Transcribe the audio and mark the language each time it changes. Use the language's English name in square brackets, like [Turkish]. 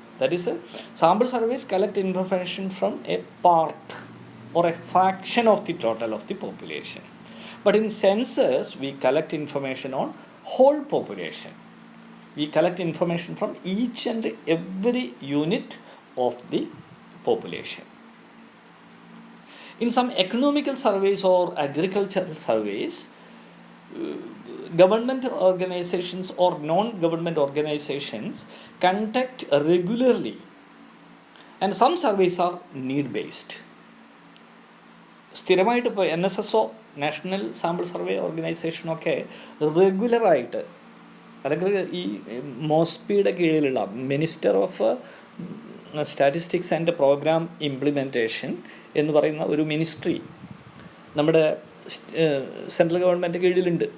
[English] That is, sample surveys collect information from a part or a fraction of the total of the population. But in census, we collect information on whole population. We collect information from each and every unit of the population. In some economical surveys or agricultural surveys, government organizations or non-government organizations conduct regularly, and some surveys are need-based. [Malayalam] സ്ഥിരമായിട്ട് ഇപ്പോൾ NSSO, national sample survey ഓർഗനൈസേഷനൊക്കെ റെഗുലറായിട്ട്, അല്ലെങ്കിൽ ഈ മോസ്പിയുടെ കീഴിലുള്ള minister of statistics and programme implementation എന്ന് പറയുന്ന ഒരു ministry നമ്മുടെ സെൻട്രൽ ഗവൺമെൻറ് കീഴിലുണ്ട്.